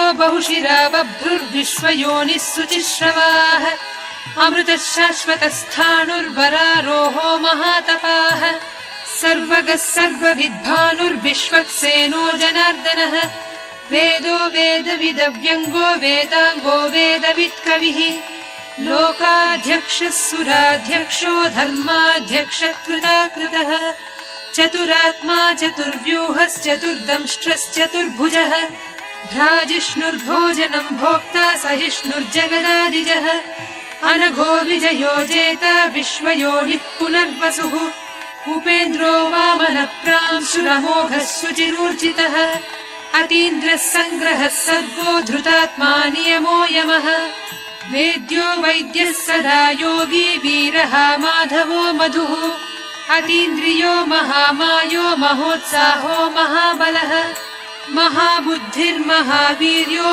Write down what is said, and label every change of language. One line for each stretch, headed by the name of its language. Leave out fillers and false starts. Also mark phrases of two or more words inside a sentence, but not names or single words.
Sanskrit: బహుశిరా బభ్రుర్విశ్వయోనిः శుచిశ్రవాः అమృతः శాశ్వతస్థాణుర్వరారోహో మహాతపాः సర్వగः సర్వవిద్భానుర్విశ్వక్సేనో జనార్దనः వేదో వేదవిదవ్యంగో వేదాంగో వేదవిత్కవిः లోకాధ్యక్షः సురాధ్యక్షో ధర్మాధ్యక్షः కృతాకృతः చతురాత్మా చతుర్వ్యూహశ్చతుర్దంష్ట్రశ్చతుర్భుజः భ్రాజిష్ణుర్భోజనం భోక్తా సహిష్ణుర్జగదాదిజः अनघो विजयो जेत विश्वयोनिः पुनर्वसुः उपेन्द्रो वामनप्रांशुरमोघः सुचिरूर्जितः अतीन्द्रः सङ्ग्रहः सर्गो धृतात्मा नियमो यमः वेद्यो वैद्यः सदा योगी वीरः माधवो मधुः अतीन्द्रियो महामायो महोत्साहो महाबलः महाबुद्धिर्महावीर्यो